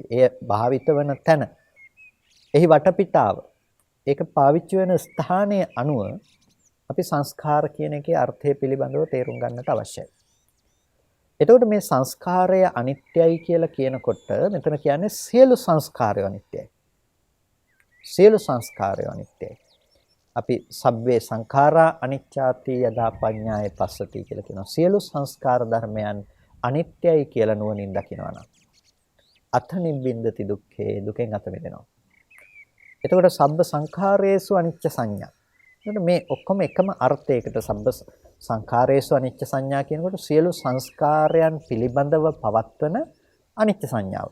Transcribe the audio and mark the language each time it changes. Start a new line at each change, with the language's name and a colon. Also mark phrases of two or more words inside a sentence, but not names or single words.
Sinhala: එය භාවිත වන තැන, එහි වටපිටාව, ඒක පාවිච්චි වෙන ස්ථානයේ අනුව අපි සංස්කාර කියන එකේ අර්ථය පිළිබඳව තේරුම් ගන්නට අවශ්‍යයි. එතකොට මේ සංස්කාරය අනිත්‍යයි කියලා කියනකොට මෙතන කියන්නේ සියලු සංස්කාරය අනිත්‍යයි. සියලු සංස්කාරය අනිත්‍යයි. අපි
Pali: සබ්බේ සංඛාරා අනිච්චාති යදා පඤ්ඤාය පස්සති
Sinhala: කියලා කියනවා. සියලු සංස්කාර ධර්මයන් අනිත්‍යයි කියලා නුවණින් දකිනවා නම්
Pali: අත නිබ්බින්දති දුක්ඛේ,
Sinhala: දුකෙන් අත මිදෙනවා.
Pali: එතකොට සබ්බ සංඛාරේසු අනිච්ච සංඥා.
Sinhala: එතකොට මේ ඔක්කොම එකම අර්ථයකට
Pali: සබ්බ සංඛාරේසු අනිච්ච සංඥා
Sinhala: කියනකොට සියලු සංස්කාරයන් පිළිබඳව පවත්වන අනිච්ච සංඥාව.